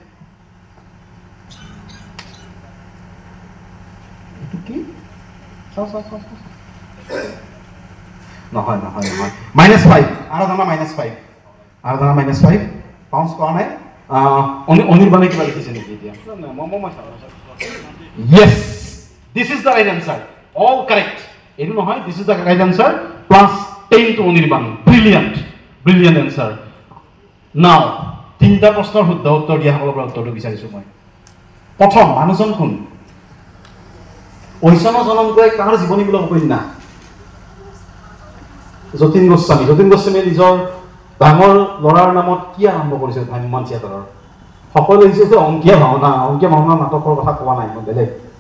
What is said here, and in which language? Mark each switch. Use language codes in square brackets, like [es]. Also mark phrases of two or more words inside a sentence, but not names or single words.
[as] নহয় -5 আৰু জানা -5 পাউন্স কৰা নাই অনিৰ্বাণে কিবা লিখিছে নেকি এতিয়া [en] yes this is the right answer all correct [as] এইটো নহয় [en] this is the right answer +10 to [as] অনিৰ্বাণ [en] brilliant answer now [as] তিনিটা প্ৰশ্নৰ শুদ্ধ উত্তৰ দিয়া সকলৰ পৰা উত্তৰটো বিচাৰিছোঁ মই প্ৰথম মানুহজন কোন ঐশন জনমকৈ কাৰ জীৱনীমূলক উপন্যাস যতীন গোস্বামীয়ে নিজৰ ডাঙৰ ল'ৰাৰ নামত কি আৰম্ভ কৰিছিল ভ্ৰাম্যমাণ থিয়েটাৰৰ সকলোৱে লিখিছে যে অংকীয়া ভাওনা নাটকৰ কথা কোৱা নাই মই বেলেগ